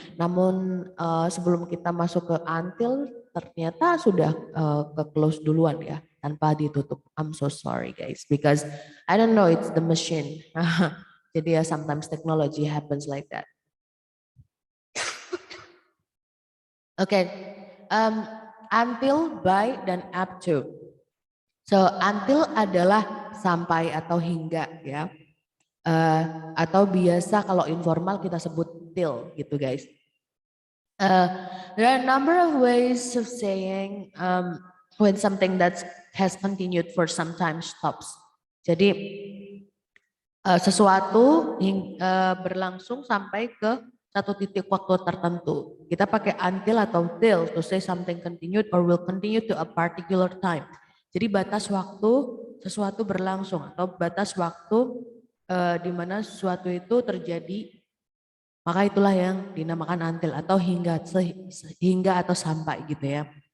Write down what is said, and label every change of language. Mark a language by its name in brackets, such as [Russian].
[Indonesian] Namun sebelum kita masuk ke until ternyata sudah ke close duluan ya tanpa ditutup. [English] I'm so sorry guys because I don't know it's the machine. Jadi ya sometimes technology happens like that. [Indonesian] Oke, until, by, dan up to. So until adalah sampai atau hingga ya. Atau biasa kalau informal kita sebut till gitu guys. [English] There are a number of ways of saying when something that has continued for some time stops. [Indonesian] Jadi sesuatu berlangsung sampai ke satu titik waktu tertentu. Kita pakai until atau till [English] to say something continued or will continue to a particular time. [Indonesian] Jadi batas waktu sesuatu berlangsung atau batas waktu di mana sesuatu itu terjadi, maka itulah yang dinamakan until atau hingga atau sampai gitu ya.